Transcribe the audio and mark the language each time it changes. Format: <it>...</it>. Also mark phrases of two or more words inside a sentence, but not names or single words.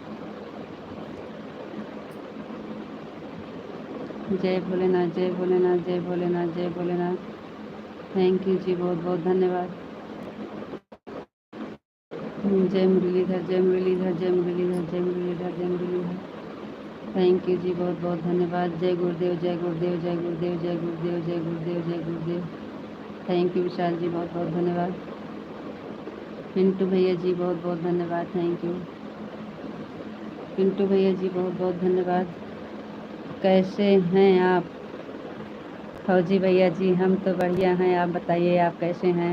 <hi>जय भोलेनाथ जय भोलेनाथ जय भोलेनाथ जय भोलेनाथ।</hi> <en>thank you</en> <hi>जी, बहुत बहुत धन्यवाद। जय मुरलीधर जय मुरलीधर जय मुरलीधर जय मुरलीधर जय मुरलीधर।</hi> <en>thank you</en> <hi>जी, बहुत बहुत धन्यवाद। जय गुरुदेव जय गुरुदेव जय गुरुदेव जय गुरुदेव जय गुरुदेव जय गुरुदेव।</hi> <en>thank you</en> <hi>विशाल जी, बहुत बहुत धन्यवाद। पिंटू भैया जी बहुत बहुत धन्यवाद।</hi> <en>thank you</en> <hi>पिंटू भैया जी, बहुत बहुत धन्यवाद। कैसे हैं आप? फौजी भैया जी हम तो बढ़िया हैं, आप बताइए आप कैसे हैं?</hi>